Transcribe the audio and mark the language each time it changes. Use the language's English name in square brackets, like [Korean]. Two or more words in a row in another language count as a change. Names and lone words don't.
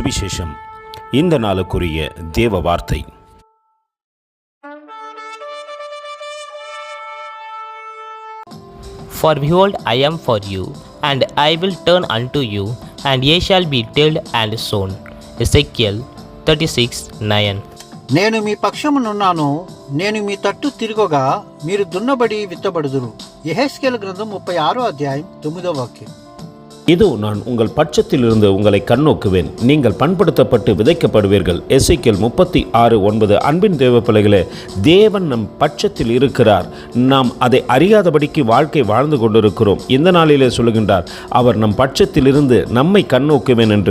[Tamil] சுவிசேஷம். இந்த நாளுக்குரிய தேவ வார்த்தை. [English] For behold, I am for you, and I will turn unto you, and ye shall be tilled and sown. Ezekiel 36:9. [Telugu] నేను మీ పక్షమునున్నాను, నేను మీ తట్టు తిరగగా మీరు దున్నబడి విత్తబడుదురు. యెహెజ్కేలు గ్రంథం 36వ అధ్యాయం 9వ వాక్యం. [Tamil] இதோ நான் உங்கள் பட்சத்திலிருந்து உங்களை கண்ணோக்குவேன், நீங்கள் பண்படுத்தப்பட்டு விதைக்கப்படுவீர்கள். எசேக்கியேல் 36:9. அன்பின் தேவ பிள்ளைகளே, தேவன் நம் பட்சத்தில் இருக்கிறார். நாம் அதை அறியாதபடிக்கு வாழ்க்கை வாழ்ந்து கொண்டிருக்கிறோம். இந்த நாளிலே சொல்லுகின்றார், அவர் நம் பட்சத்திலிருந்து நம்மை கண்ணோக்குவேன் என்று.